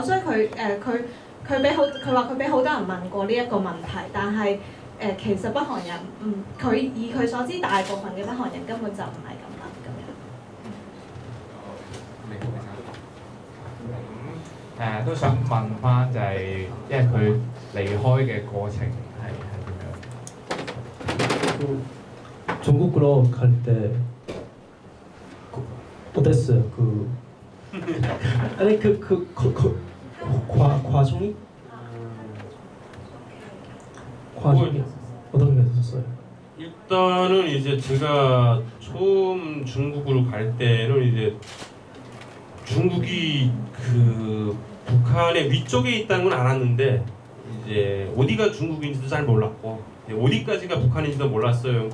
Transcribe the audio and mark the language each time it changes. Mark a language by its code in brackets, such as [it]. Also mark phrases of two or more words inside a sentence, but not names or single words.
[yue] 所以佢話佢俾好多人問過呢一個問題，但係其實北韓人佢以佢所知，大部分嘅北韓人根本就唔係咁諗咁樣。咁都想問翻就係，因為佢離開嘅過程係點樣？ [ko] 중국으로 갈 때 어땠어요? 아니 과정이 어떤 게 있었어요? 일단은 이제 제가 처음 중국으로 갈 때는 이제 중국이 그 북한의 위쪽에 있다는 건 알았는데 이제 어디가 중국인지도 잘 몰랐고 어디까지가 북한인지도 몰랐어요.